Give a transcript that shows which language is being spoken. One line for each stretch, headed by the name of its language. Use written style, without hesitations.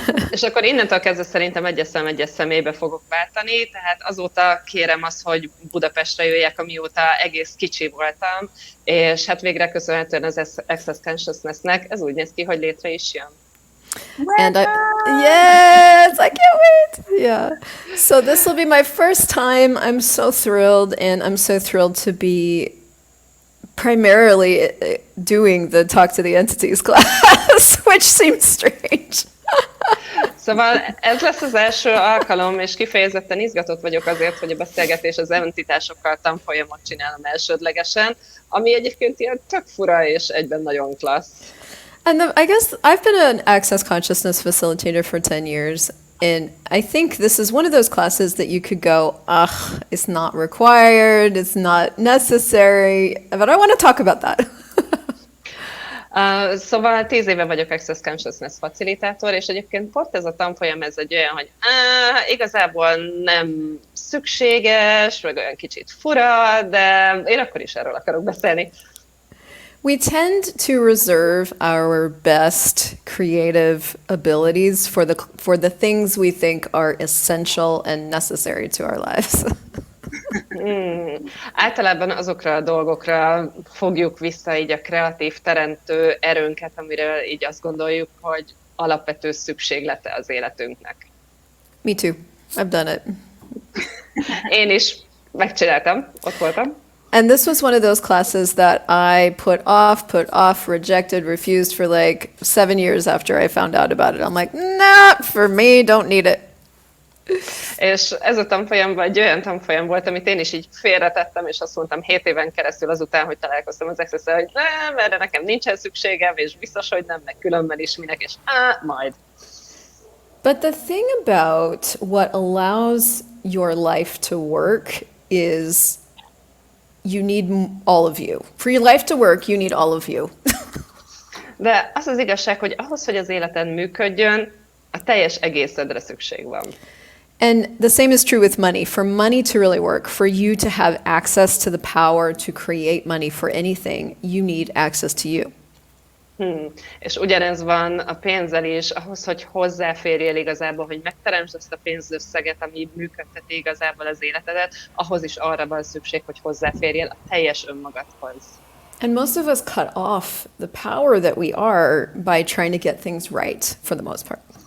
Hungarian: És akkor innentől kezdve szerintem egyes személybe fogok váltani, tehát azóta kérem azt, hogy Budapestre jöjjek, amióta egész kicsi voltam, és hát végre köszönhetően az Access Consciousness-nek ez úgy néz ki, hogy létre is jön.
English: And yes, I can't wait. Yeah. So this will be my first time. I'm so thrilled, and I'm so thrilled to be primarily doing the Talk to the Entities class, which seems strange.
Hungarian: Szóval ez lesz az első alkalom, és kifejezetten izgatott vagyok azért, hogy a beszélgetés az entitásokkal tanfolyamot csinálom elsődlegesen, ami egyébként ilyen tök fura és egyben nagyon klassz.
English: And I guess I've been an Access Consciousness facilitator for 10 years, and I think this is one of those classes that you could go, it's not required, it's not necessary, but I want to talk about that.
Hungarian: Szóval 10 éve vagyok Access Consciousness facilitátor, és egyébként pont ez a tanfolyam, ez egy olyan, hogy igazából nem szükséges, meg olyan kicsit fura, de én akkor is erről akarok beszélni.
English: We tend to reserve our best creative abilities for the things we think are essential and necessary to our lives.
Hungarian: Általában azokra a dolgokra fogjuk vissza így a kreatív, teremtő erőnket, amiről így azt gondoljuk, hogy alapvető szükséglete az életünknek.
English: Me too. I've done it.
Hungarian: Én is megcsináltam, ott voltam.
English: And this was one of those classes that I put off, rejected, refused for like 7 years after I found out about it. I'm like, not for me, don't need it.
Hungarian: És ez a tanfolyam egy olyan tanfolyam volt, amit én is így félretettem, és azt mondtam 7 éven keresztül azután, hogy találkoztam az Access-szel, hogy nem, erre nekem nincsen szükségem, és biztos, hogy nem, meg különben is minek, és majd.
English: But the thing about what allows your life to work is you need all of you. For your life to work, you need all of you.
Hungarian: De az az igazság, hogy ahhoz, hogy az életed működjön, a teljes egészedre szükség van.
English: And the same is true with money. For money to really work, for you to have access to the power to create money for anything, you need access to you.
Hungarian: És ugyanez van a pénzzel is, ahhoz, hogy hozzáférjél igazából, hogy megteremtsd azt a pénzösszeget, ami működteti igazából az életedet, ahhoz is arra van szükség, hogy hozzáférjél a teljes önmagadhoz.
English: And most of us cut off the power that we are by trying to get things right, for the most part.